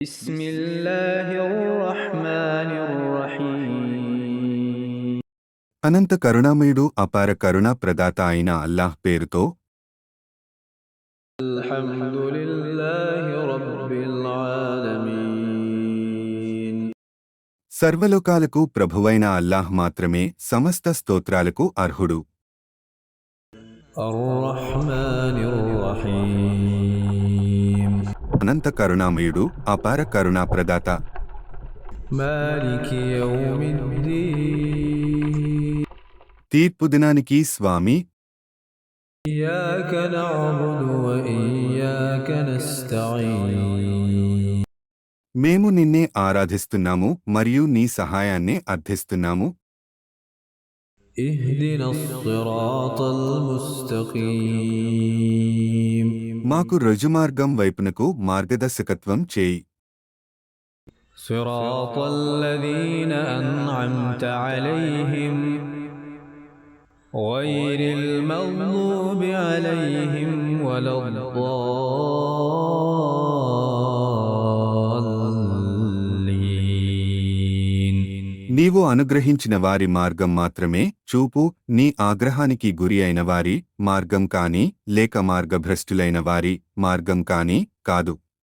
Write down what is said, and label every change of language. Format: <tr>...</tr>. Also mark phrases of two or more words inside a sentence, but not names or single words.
<ar>بسم الله الرحمن الرحيم</ar> <te>అనంత కరుణామయుడు అపార కరుణా ప్రదాత అయిన అల్లాహ్ పేరుతో</te> <ar>الحمد لله رب العالمين</ar> <te>సర్వలోకాలకు ప్రభువైన అల్లాహ్ మాత్రమే సమస్త స్తోత్రాలకు అర్హుడు.</te> <ar>الرحمن الرحيم</ar> <te>అనంత కరుణామయుడు అపార కరుణా ప్రదాత</te> <ar>مالك يوم الدين</ar> <te>తీర్పు దినానికి స్వామి.</te> <ar>إياك نعبد وإياك نستعين</ar> <te>మేము నిన్నే ఆరాధిస్తున్నాము మరియు నీ సహాయాన్నే అర్థిస్తున్నాము.</te> <ar>اهدنا الصراط المستقيم</ar> <te>మాకు రుజుమార్గం వైపునకు మార్గదర్శకత్వం చేయి.</te> <ar>صراط الذين أنعمت عليهم غير المغضوب عليهم ولا الضالين</ar> <te>నీవు అనుగ్రహించిన వారి మార్గం మాత్రమే చూపు. నీ ఆగ్రహానికి గురి అయిన వారి మార్గం కాని లేక మార్గభ్రష్టులైన వారి మార్గం కాని కాదు.</te>